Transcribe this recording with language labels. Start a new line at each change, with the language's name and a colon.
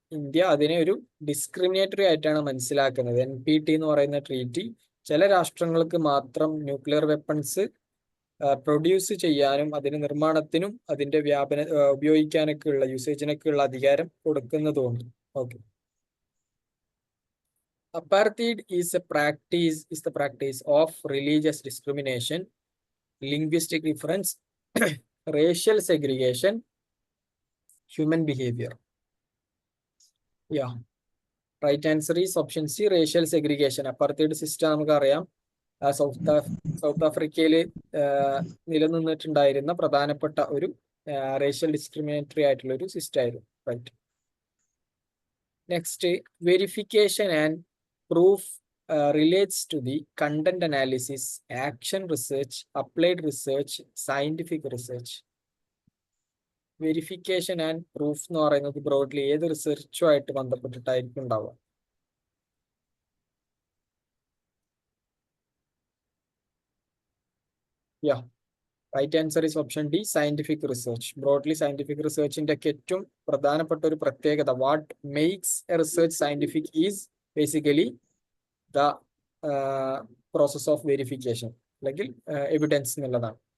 Malayalam: India അതിനെ ഒരു discriminatory ആയിട്ടാണ് മനസ്സിലാക്കുന്നത്. NPT എന്ന് പറയുന്ന ട്രീറ്റി ചില രാഷ്ട്രങ്ങൾക്ക് മാത്രം ന്യൂക്ലിയർ വെപ്പൺസ് പ്രൊഡ്യൂസ് ചെയ്യാനും അതിന്റെ നിർമ്മാണത്തിനും അതിന്റെ ഉപയോഗിക്കാനൊക്കെ ഉള്ള യൂസേജിനൊക്കെ ഉള്ള അധികാരം കൊടുക്കുന്നതുകൊണ്ട്.
English: Okay, apartheid is the practice of religious discrimination, linguistic difference, racial segregation, human behavior. Yeah, right answer is option C, racial segregation.
Malayalam: apartheid system നമുക്കറിയാം സൗത്ത് ആഫ്രിക്കയിൽ നിലനിന്നിട്ടുണ്ടായിരുന്ന പ്രധാനപ്പെട്ട ഒരു റേഷ്യൽ ഡിസ്ക്രിമിനേറ്ററി ആയിട്ടുള്ള ഒരു സിസ്റ്റം ആയിരുന്നു. Right, next.
English: Verification and proof relates to the content analysis, action research, applied research, scientific research.
Malayalam: Verification and proof എന്ന് പറയുന്നത് broadly ഏത് റിസർച്ചുമായിട്ട് ബന്ധപ്പെട്ടിട്ടായിരിക്കും ഉണ്ടാവുക?
English: right answer is option D,
Malayalam: scientific research. Broadly scientific റിസർച്ചിന്റെ ഒക്കെ ഏറ്റവും പ്രധാനപ്പെട്ട ഒരു പ്രത്യേകത,
English: what makes a research scientific is basically the process of verification,
Malayalam: അല്ലെങ്കിൽ എവിഡൻസ് എന്നുള്ളതാണ്.